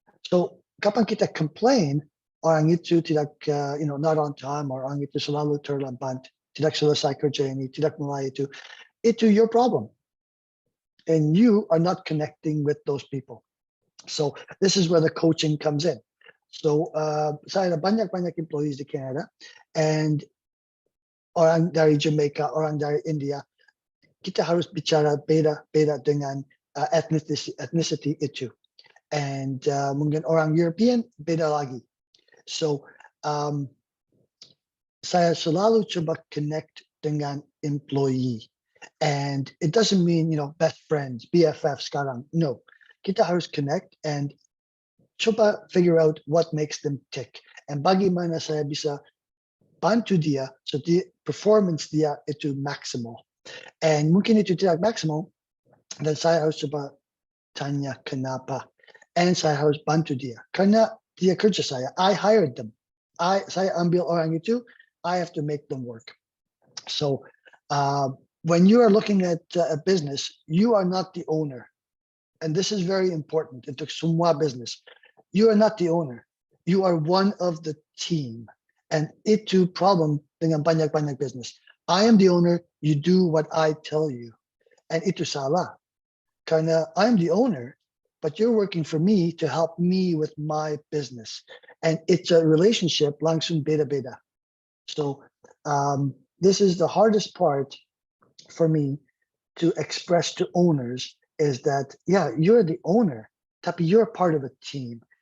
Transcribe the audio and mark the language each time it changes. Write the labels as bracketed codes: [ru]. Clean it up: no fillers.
[id] So kapan kita complain, orang itu tidak, not on time, or orang itu selalu terlambat, tidak selesai kerja ini, tidak mulai itu your problem. [en] And you are not connecting with those people. So this is where the coaching comes in. [id] So saya ada banyak employees di Canada, and orang dari Jamaica, orang dari India, kita harus bicara beda dengan ethnicity itu. And mungkin orang European beda lagi. So saya selalu coba connect dengan employee. [en] And it doesn't mean, best friends, BFF sekarang. No, kita harus connect and coba figure out what makes them tick. [id] And bagaimana saya bisa bantu dia so the performance dia itu maksimal. And mungkin itu tidak maksimal, dan saya harus coba tanya kenapa. And saya harus bantu dia. Karena dia kerja saya, I hired them. Saya ambil orang itu, I have to make them work. [en] So when you are looking at a business, you are not the owner. And this is very important. It took semua business. You are not the owner. You are one of the team. [id] And itu problem dengan banyak business. [en] I am the owner, you do what I tell you. And itu salah. Karena I'm the owner, but you're working for me to help me with my business. And it's a relationship langsung beda-beda. So this is the hardest part for me to express to owners is that, yeah, you're the owner, tapi you're part of a team.